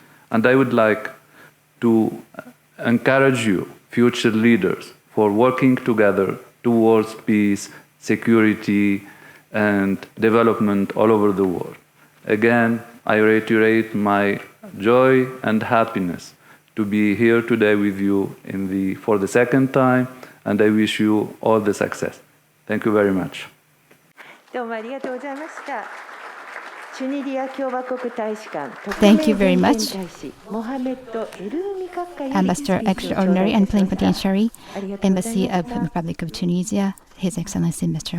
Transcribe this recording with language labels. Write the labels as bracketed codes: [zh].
[en] And I would like to encourage you, future leaders, for working together towards peace, security, and development all over the world. Again, I reiterate my joy and happiness to be here today with you for the second time, and I wish you all the success. Thank you very much. [ja] どうもありがとうございました。チュニジア共和国大使館 [en] Thank you very much, [ja] 大使モハメッド・エルーミ閣下より [en] Ambassador Extraordinary and Plenipotentiary, Embassy of the Republic of Tunisia, His Excellency Mr.